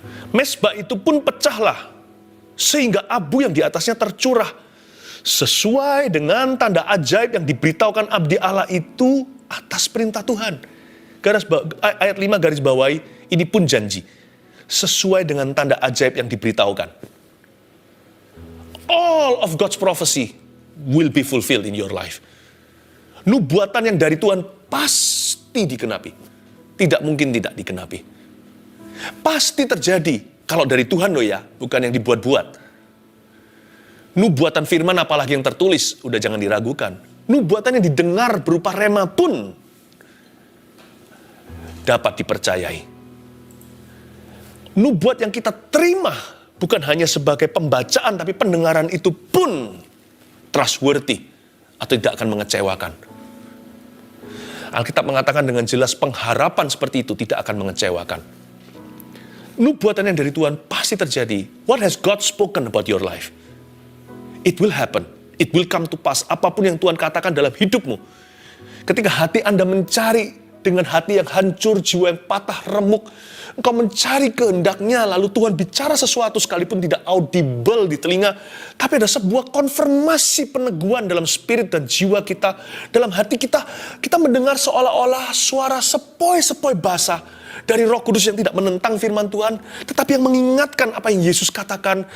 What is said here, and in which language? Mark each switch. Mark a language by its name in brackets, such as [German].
[Indonesian] Mezbah itu pun pecahlah, sehingga abu yang di atasnya tercurah, sesuai dengan tanda ajaib yang diberitahukan abdi Allah itu atas perintah Tuhan. Ayat 5 garis bawahi, ini pun janji. Sesuai dengan tanda ajaib yang diberitahukan. [English] All of God's prophecy will be fulfilled in your life. [Indonesian] Nubuatan yang dari Tuhan pasti dikenapi. Tidak mungkin tidak dikenapi. Pasti terjadi. Kalau dari Tuhan loh ya, bukan yang dibuat-buat. Nubuatan firman apalagi yang tertulis, udah jangan diragukan. Nubuatan yang didengar berupa rema pun dapat dipercayai. Nubuat yang kita terima bukan hanya sebagai pembacaan, tapi pendengaran itu pun trustworthy atau tidak akan mengecewakan. Alkitab mengatakan dengan jelas pengharapan seperti itu tidak akan mengecewakan. Nubuatan yang dari Tuhan pasti terjadi. [English] What has God spoken about your life? It will happen. It will come to pass. [Indonesian] Apapun yang Tuhan katakan dalam hidupmu. Ketika hati Anda mencari dengan hati yang hancur, jiwa yang patah, remuk, engkau mencari kehendaknya, lalu Tuhan bicara sesuatu sekalipun tidak audible di telinga, tapi ada sebuah konfirmasi peneguhan dalam spirit dan jiwa kita, dalam hati kita, kita mendengar seolah-olah suara sepoi-sepoi basah dari Roh Kudus yang tidak menentang firman Tuhan, tetapi yang mengingatkan apa yang Yesus katakan.